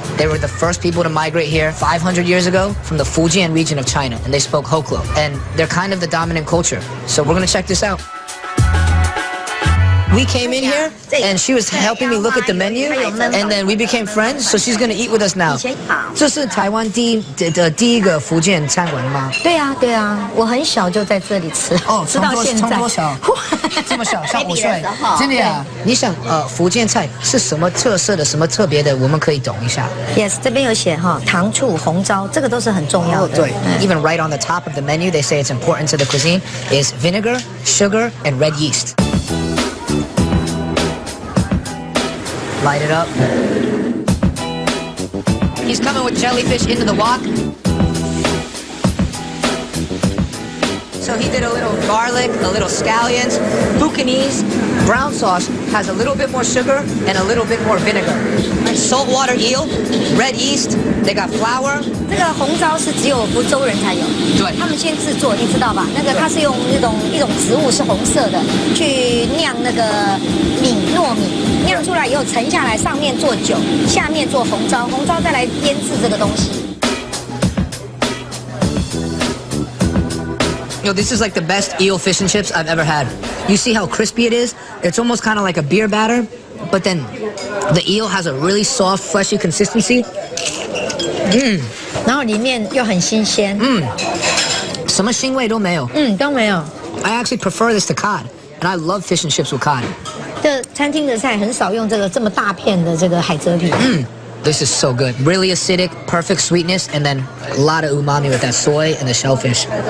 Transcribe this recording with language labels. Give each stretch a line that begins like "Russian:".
English: They were the first people to migrate here 500 years ago from the Fujian region of China, and they spoke Hoklo. And they're kind of the dominant culture. So we're gonna check this out. We came in here, and she was helping me look at the menu, and then we became friends, so she's gonna eat with us now.
Chinese: 这是台湾第一个福建餐馆吗？对啊，我很小就在这里吃，吃到现在。从多小？这么小，像5岁。真的呀？你想福建菜是什么特色的，什么特别的，我们可以懂一下。
English: Yes，
Chinese: 这边有写哈，糖醋红糟，这个都是很重要的。对
English: ，Even right on the top of the menu, they say it's important to the cuisine is vinegar, sugar, and red yeast. Light it up. He's coming with jellyfish into the wok. So he did a little garlic, a little scallions. Fukienese brown sauce has a little bit more sugar and a little bit more vinegar. Saltwater eel, red yeast, they got flour.
Chinese: 这个红糟是只有福州人才有，对，他们先制作，你知道吧？那个它是用一种植物是红色的，去酿那个糯米，酿出来以后沉下来，上面做酒，下面做红糟，红糟再来腌制这个东西。
English: Yo, this is like the best eel fish and chips I've ever had. You see how crispy it is? It's almost kind of like a beer batter, but then the eel has a really soft, fleshy consistency.
Chinese: 然后里面又很新鲜。什么腥味都没有。都没有。
English: I actually prefer this to cod, and I love fish and chips with cod.
Chinese: 这餐厅的菜很少用这么大片的这个海蜇皮。
English: This is so good. Really acidic, perfect sweetness, and then a lot of umami with that soy and the shellfish.